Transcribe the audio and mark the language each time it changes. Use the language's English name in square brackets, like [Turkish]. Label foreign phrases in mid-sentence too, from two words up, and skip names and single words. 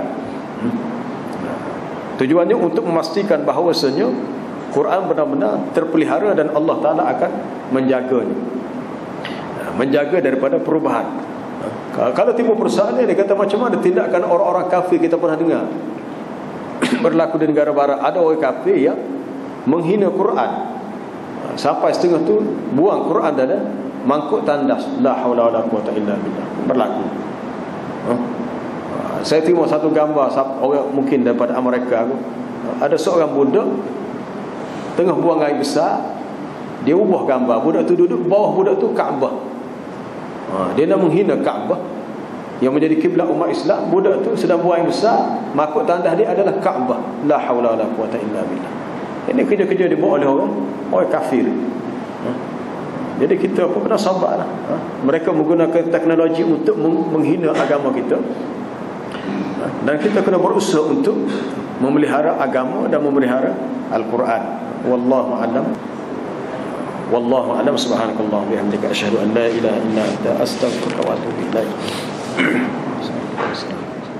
[Malay] Tujuannya untuk memastikan bahawasanya Quran benar-benar terpelihara dan [Arabic] الله تعالى [Malay] akan menjaganya, menjaga daripada perubahan. Kalau timbul persoalan, dia kata macam mana tindakan orang-orang kafir kita pernah dengar berlaku di negara barat. Ada orang kafir yang menghina Quran, sampai setengah tu buang Quran dalam mangkuk tandas. [Arabic] لا حول ولا قوة إلا بالله. [Malay] Berlaku. Saya tengok satu gambar orang mungkin daripada Amerika. Ada seorang budak tengah buang air besar, dia ubah gambar. Budak tu duduk, bawah budak tu Kaabah. Dia nak menghina Kaabah yang menjadi kiblat umat Islam. Budak tu sedang buang air besar, makuk tandas dia adalah Kaabah. [Arabic] لا حول ولا قوة إلا بالله. [Malay] Ini kerja-kerja dibuat oleh orang kafir. Jadi kita pun kena sabarlah. Mereka menggunakan teknologi untuk menghina agama kita, dan kita kena berusaha untuk memelihara agama dan memelihara Al-Quran. [Arabic] والله أعلم. والله أعلم. سبحانك الله بحمدك أشهد أن لا إله إلا أنت أستغفرك وأتوب إليك.